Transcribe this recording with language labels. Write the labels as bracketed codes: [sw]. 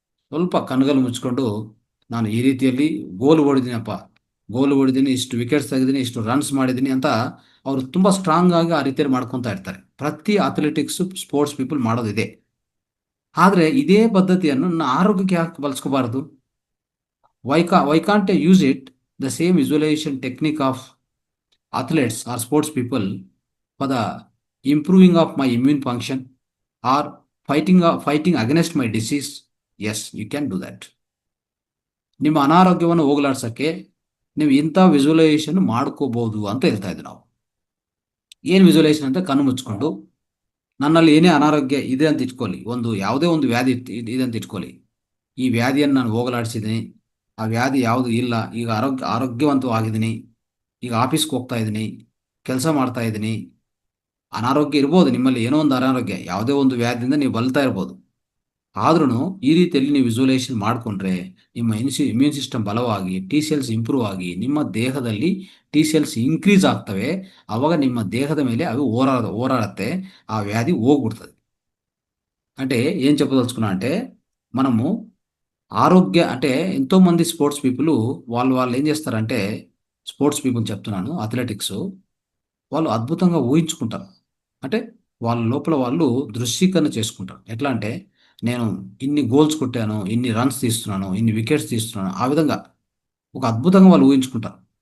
[kn] ಸ್ವಲ್ಪ ಕಣ್ಗಲು ಮುಚ್ಕೊಂಡು ನಾನು ಈ ರೀತಿಯಲ್ಲಿ ಗೋಲ್ ಹೊಡಿದ್ದೀನಿ, ಇಷ್ಟು ವಿಕೆಟ್ಸ್ ತೆಗೆದಿದ್ದೀನಿ, ಇಷ್ಟು ರನ್ಸ್ ಮಾಡಿದ್ದೀನಿ ಅಂತ ಅವರು ತುಂಬ ಸ್ಟ್ರಾಂಗ್ ಆಗಿ ಆ ರೀತಿಯಲ್ಲಿ ಮಾಡ್ಕೊತಾ ಇರ್ತಾರೆ. ಪ್ರತಿ ಅಥ್ಲೆಟಿಕ್ಸ್ ಸ್ಪೋರ್ಟ್ಸ್ ಪೀಪಲ್ ಮಾಡೋದಿದೆ. ಆದರೆ ಇದೇ ಪದ್ಧತಿಯನ್ನು ನನ್ನ ಆರೋಗ್ಯಕ್ಕೆ ಯಾಕೆ ಬಳಸ್ಕೋಬಾರ್ದು? [en] Why can't I use it the same visualization technique of athletes or sports people for the improving of my immune function or fighting against my disease? Yes, you can do that. [kn] ನಿಮ್ಮ ಅನಾರೋಗ್ಯವನ್ನು ಹೋಗಲಾಡ್ಸೋಕ್ಕೆ ನೀವು ಇಂಥ visualisation ಮಾಡ್ಕೋಬಹುದು ಅಂತ ಹೇಳ್ತಾ ಇದ್ದೀವಿ ನಾವು. ಏನು ವಿಜುವಲೈಸೇಷನ್ ಅಂತ ಕಣ್ಣು ಮುಚ್ಕೊಂಡು ನನ್ನಲ್ಲಿ ಏನೇ ಅನಾರೋಗ್ಯ ಇದೆ ಅಂತ ಇಟ್ಕೊಳ್ಳಿ, ಯಾವುದೇ ಒಂದು ವ್ಯಾಧಿ ಇದೆ ಅಂತ ಇಟ್ಕೊಳ್ಳಿ, ಈ ವ್ಯಾಧಿಯನ್ನು ನಾನು ಹೋಗಲಾಡಿಸಿದ್ದೀನಿ, ಆ ವ್ಯಾಧಿ ಯಾವುದು ಇಲ್ಲ, ಈಗ ಆರೋಗ್ಯವಂತವಾಗಿದ್ದೀನಿ, ಈಗ ಆಫೀಸ್ಗೆ ಹೋಗ್ತಾ ಇದ್ದೀನಿ, ಕೆಲಸ ಮಾಡ್ತಾ ಇದ್ದೀನಿ. ಅನಾರೋಗ್ಯ ಇರ್ಬೋದು ನಿಮ್ಮಲ್ಲಿ, ಏನೋ ಒಂದು ಅನಾರೋಗ್ಯ, ಯಾವುದೇ ಒಂದು ವ್ಯಾಧಿಯಿಂದ ನೀವು ಬಲ್ತಾ ಇರ್ಬೋದು. ಆದ್ರೂ ಈ ರೀತಿಯಲ್ಲಿ ನೀವು ವಿಜುವಲೈಸೇಷನ್ ಮಾಡಿಕೊಂಡ್ರೆ ನಿಮ್ಮ ಇಮ್ಯೂನ್ ಸಿಸ್ಟಮ್ ಬಲವಾಗಿ ಟಿ ಸೆಲ್ಸ್ ಇಂಪ್ರೂವ್ ಆಗಿ ನಿಮ್ಮ ದೇಹದಲ್ಲಿ ಟಿ ಸೆಲ್ಸ್ ಇನ್ಕ್ರೀಸ್ ಆಗ್ತವೆ. ಆವಾಗ ನಿಮ್ಮ ದೇಹದ ಮೇಲೆ ಅವು ಹೋರಾಡುತ್ತೆ, [te] ఆ వ్యాధి [kn] ಹೋಗ್ಬಿಡ್ತದೆ. [te] అంటే ఏం చెప్పదలుచుకున్నా అంటే మనము ఆరోగ్య అంటే ఎంతోమంది స్పోర్ట్స్ పీపుల్ వాళ్ళు ఏం చేస్తారంటే, స్పోర్ట్స్ పీపుల్ చెప్తున్నాను, అథ్లెటిక్స్ వాళ్ళు అద్భుతంగా ఊహించుకుంటారు. అంటే వాళ్ళ లోపల వాళ్ళు దృశ్యీకరణ చేసుకుంటారు. ఎట్లా అంటే, నేను ఇన్ని గోల్స్ కొట్టాను, ఇన్ని రన్స్ తీస్తున్నాను, ఇన్ని వికెట్స్ తీస్తున్నాను, ఆ విధంగా ఒక అద్భుతంగా వాళ్ళు ఊహించుకుంటారు.